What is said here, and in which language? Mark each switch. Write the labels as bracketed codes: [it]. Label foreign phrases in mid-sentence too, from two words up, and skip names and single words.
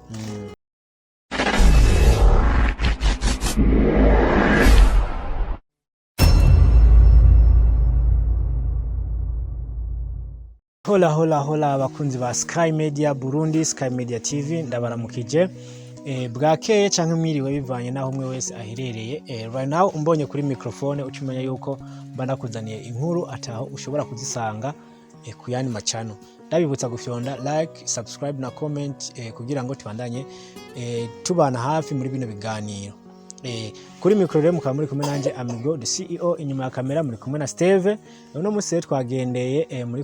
[rn] Hola abakunzi ba Sky Media Burundi, Sky Media TV ndabaramukije bwakeye canke mwiriwe bivanye naho umwe wese aherereye [en] right now [rn] umbonye kuri microphone ucumenya yuko mba nakuzaniye inkuru ataho ushobora kuzisanga ku yani macano ndabibutsa gufyonda [en] like subscribe [rn] na comment kugira ngo tubandanye tubana hafi muri bino biganiro kuri micro rero mukaba muri kumwe nanje Amigo the CEO inyuma ya kamera muri kumwe na Steve none musi twagendeye muri